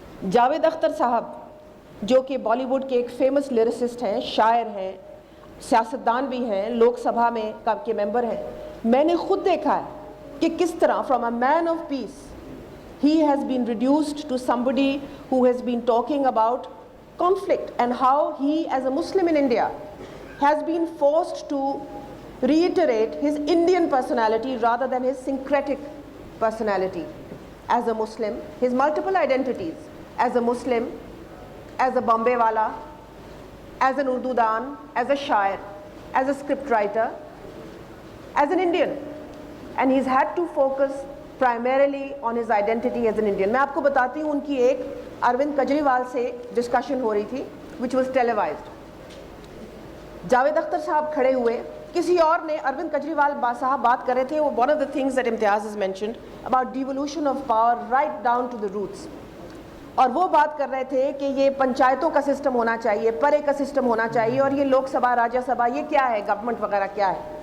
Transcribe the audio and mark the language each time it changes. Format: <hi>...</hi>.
<ur>جاوید اختر صاحب جو کہ بالی ووڈ کے ایک فیمس لیریسسٹ ہیں, شاعر ہیں, سیاستدان بھی ہیں, لوک سبھا میں کے ممبر ہیں, میں نے خود دیکھا ہے کہ کس طرح from a main of peace</ur> <en>he has been reduced to somebody who has been talking about conflict, and how he as a Muslim in India has been forced to reiterate his Indian personality rather than his syncretic personality. As a Muslim, his multiple identities, as a Muslim, as a Bombay wala, as an Urdu dan, as a shair, as a script writer, as an Indian, and he's had to focus primarily on his identity as an Indian.</en> <ur>میں آپ کو بتاتی ہوں ان کی ایک اروند کیجریوال سے discussion ہو رہی تھی</ur> <en>which was televised.</en> <ur>Javed Akhtar صاحب کھڑے ہوئے, کسی اور نے, اروند کیجریوال صاحب بات کر رہے تھے, وہ</ur> <en>one of the things that Imtiaz has mentioned about devolution of power right down to the roots,</en> <ur>اور وہ بات کر رہے تھے کہ یہ پنچایتوں کا سسٹم ہونا چاہیے, پرے کا سسٹم ہونا چاہیے, اور یہ لوک سبھا, راجیہ سبھا, یہ کیا ہے, گورنمنٹ وغیرہ کیا ہے.</ur>